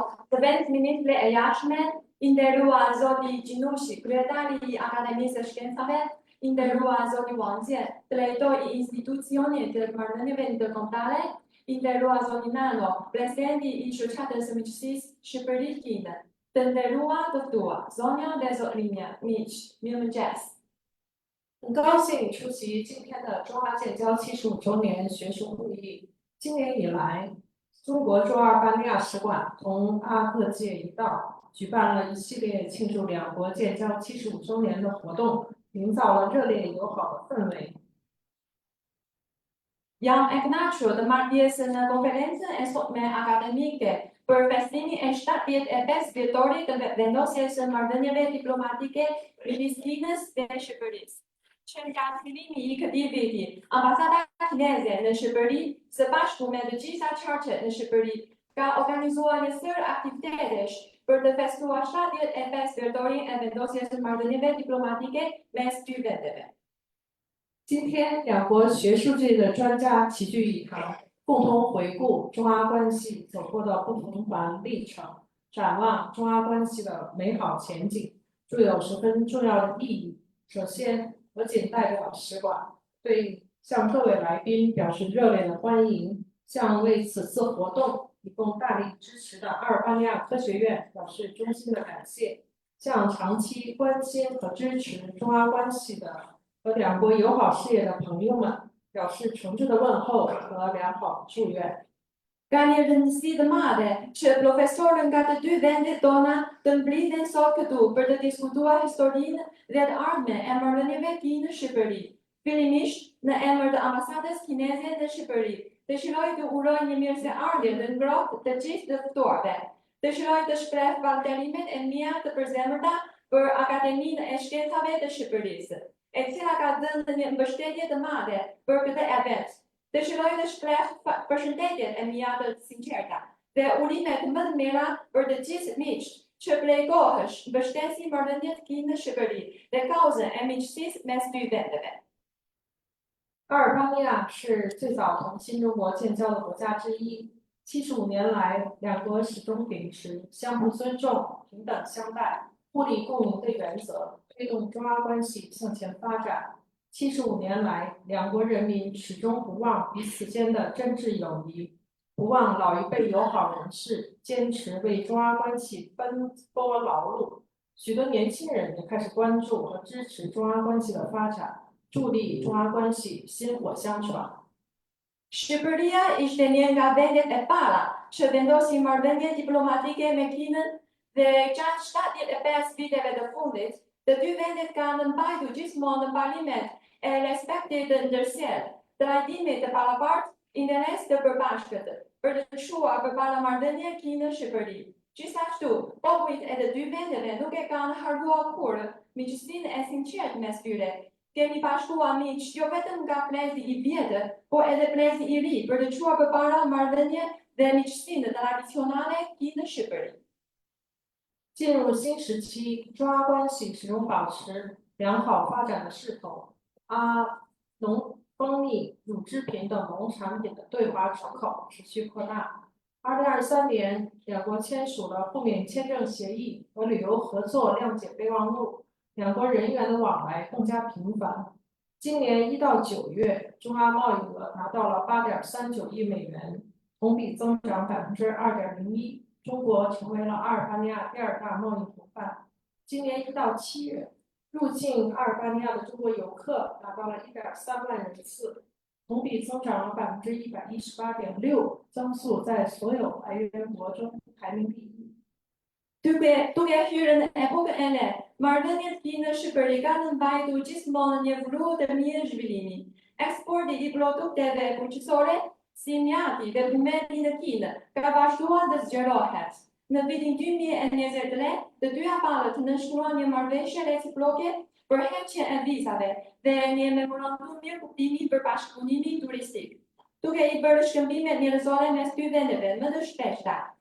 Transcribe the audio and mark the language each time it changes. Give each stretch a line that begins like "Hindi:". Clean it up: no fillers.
Albanian: Zëvendës ministre e jashtme, i nderuar zoti Gjinushi, kryetari i Akademisë së Shkencave, i nderuar zoti Wangje, drejtori i institucionit të marrëdhënieve ndërkombëtare, i nderuar zoti Nano, presidenti i shoqatës së miqësisë Shqipëri-Kinë, të nderuar të ftuar, zonja dhe zotrinja, miq, mirëmëngjes.
Chinese: 很高兴出席今天的中阿建交75周年学术会议。今年以来，中国驻阿尔巴尼亚使馆同阿克界一道举办了一系列庆祝两国建交75周年的活动，营造了热烈友好的氛围。
Albanian: Jam e kënaqur të marr pjesë në konferencën e sotme akademike për festimin e 75 vjetorit të vendosjes së marrëdhënieve diplomatike midis Kinës dhe Shqipërisë. Që nga fillimi i këtij viti, ambasada kineze në Shqipëri, së bashku me të gjitha qarqet në Shqipëri, ka organizuar një sër aktivitetesh për të festuar 75 vjetorin e vendosjes së marrëdhënieve diplomatike mes dy vendeve.
Chinese: 今天，两国学术界的专家齐聚一堂，共同回顾中阿关系走过的不平凡历程，展望中阿关系的美好前景，具有十分重要的意义。首先，我谨代表使馆向各位来宾表示热烈的欢迎，向为此次活动提供大力支持的阿尔巴尼亚科学院表示衷心的感谢，向长期关心和支持中阿关系的和两国友好事业的朋友们表示诚挚的问候和良好祝愿。
Albanian: Ka një rëndësi të madhe që profesorët nga të dy vendet tona të mblidhen sot këtu për të diskutuar historinë dhe të ardhmen e marrëdhënieve Kinë-Shqipëri. Fillimisht, në emër të ambasadës kineze në Shqipëri, dëshiroj të uroj një mirëseardhje të ngrohtë të gjithë të ftuarve. Dëshiroj të shpreh falënderimet e mia të përzemërta për Akademinë e Shkencave të Shqipërisë, e cila ka dhënë një mbështetje të madhe për këtë event. Dëshiroj të shpreh përshëndetjet e mia të sinqerta dhe urimet më të mira për të gjithë miqtë që prej kohësh mbështesin marrëdhëniet Kinë-Shqipëri dhe kauzën e miqësisë mes dy vendeve.
Chinese: 阿尔巴尼亚是最早同新中国建交的国家之一，75年来，两国始终秉持相互尊重、平等相待、互利共赢的原则，推动中阿关系向前发展。 75年来，两国人民始终不忘彼此间的真挚友谊，不忘老一辈友好人士坚持为中阿关系奔波劳碌。许多年轻人也开始关注和支持中阿关系的发展，助力中阿关系薪火相传。
Albanian: Shqipëria ishte një nga vendet e para që vendosi marrëdhënie diplomatike me Kinën dhe gjatë 75 viteve të fundit, të dy vendet kanë mbajtur gjithmonë në parimet e respektit të ndërsjellë, trajtimit të barabartë, interes të përbashkët, për të çuar përpara marrëdhënie Kinë-Shqipëri. Gjithashtu, popujt e të dy vendeve nuk e kanë harruar kurrë miqësinë e sinqertë mes tyre. Kemi bashkuar miq jo vetëm nga plezi i vjetër, por edhe plezi i ri për të çuar përpara marrëdhënie dhe miqësinë tradicionale Kinë-Shqipëri.
Chinese: 进入新时期，中阿关系始终保持良好发展的势头。蜂蜜、乳制品等农产品的对华出口持续扩大。 2023年，两国签署了互免签证协议和旅游合作谅解备忘录，两国人员的往来更加频繁。今年1到9月，中阿贸易额达到了8.39亿美元，同比增长2.01%。中国成为了阿尔巴尼亚第二大贸易伙伴。今年1到7月，入境阿尔巴尼亚的中国游客达到了1.3万人次，同比增长了118.6%，增速在所有来源国中排名第一。
Albanian: Duke hyrë në epokën e re, marrëdhëniet Kinë-Shqipëri kanë mbajtur gjithmonë një vrull të mirë zhvillimi. Eksporti i produkteve bujqësore, si mjati dhe bimeri në Kinë, ka vazhduar të zgjerohet. Në vitin 2023, të dyja palët nënshkruan një marrëveshje reciproke për heqjen e vizave dhe një memorandum mirëkuptimi për bashkëpunimin turistik, duke i bërë shkëmbimet njerëzore mes dy vendeve më të shpeshta.